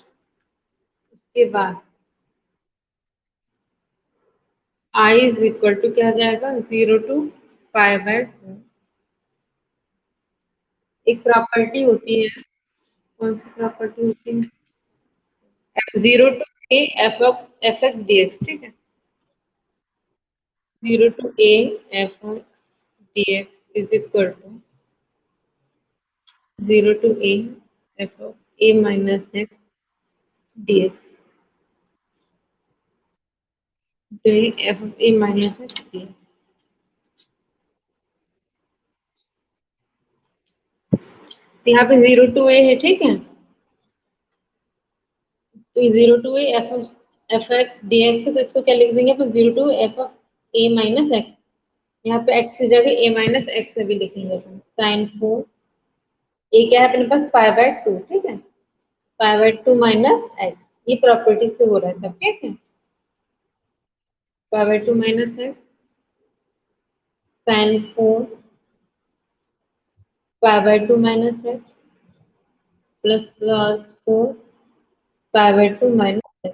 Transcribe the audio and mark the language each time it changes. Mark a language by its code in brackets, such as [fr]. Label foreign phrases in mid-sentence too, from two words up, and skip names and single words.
[hi] उसके बाद आई [en] is equal to [hi] क्या हो जाएगा, 0 to π/2। एक प्रॉपर्टी होती है, कौन सी प्रॉपर्टी होती है, 0 to a f(x) dx, ठीक है। [en] 0 to a f(x) dx is equal to 0 to a f(a - x) dx। [hi] f(a - x) dx। तो यहाँ पे 0 to a है, ठीक है। तो 0 to a f(x) dx है, तो इसको क्या लिख देंगे अपन, 0 to f(a - x)। यहाँ पे x की जगह a - x से भी लिखेंगे अपन। sin 4 ए क्या है अपने पास, π/2, ठीक है। π/2 - x, ये प्रॉपर्टी से हो रहा है सब, ठीक है। π/2 - x sin 4 π/2 - x [en] plus plus [hi] 4 π/2 - x।